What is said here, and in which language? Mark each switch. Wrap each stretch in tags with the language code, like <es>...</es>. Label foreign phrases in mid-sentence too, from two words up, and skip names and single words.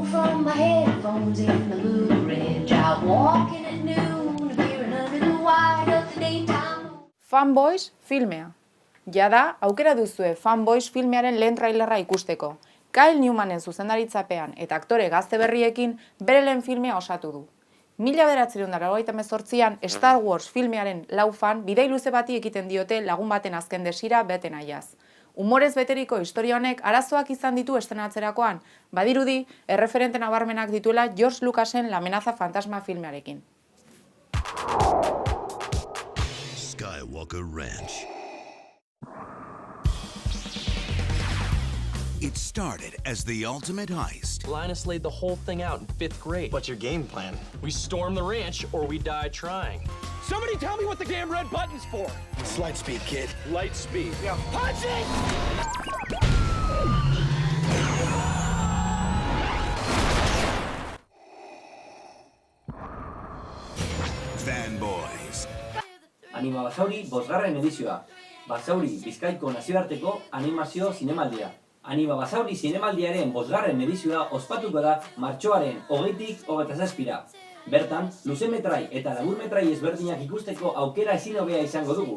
<en>from my headphones in the blue ridge, out walking at noon, peering under the wide of the daytime.</en> <eu>Fanboys filmea. Jada, aukera duzue Fanboys filmearen lehen trailerra ikusteko. Kyle Newmanen zuzendaritzapean eta aktore gazte berriekin bere lehen filmea osatu du. 1998an Star Wars filmearen 4 fan bidai luze bati ekiten diote lagun baten azken desira bete nahiaz. Humorez beteriko historia honek arazoak izan ditu estrenatzerakoan, badirudi erreferente nabarmenak dituela George Lucasen La amenaza fantasma filmearekin.</eu> <en>Skywalker Ranch. It started as the ultimate heist. Linus laid the whole thing out in 5th grade. What's your game plan? We storm the ranch or we die trying. Somebody tell me what the damn red button's for! It's light speed, kid. Light speed. Yeah. Punch it! Fanboys.</en> <eu>Anima Basauri 5. edizioa. Basauri Bizkaiko nazioarteko animazio zinemaldia. Anima Basauri zinemaldiaren 5. edizioa ospatuko da martxoaren 20tik 27ra. Bertan, luzemetrai eta laburmetrai ezberdinak ikusteko aukera ezin hobea izango dugu.</eu>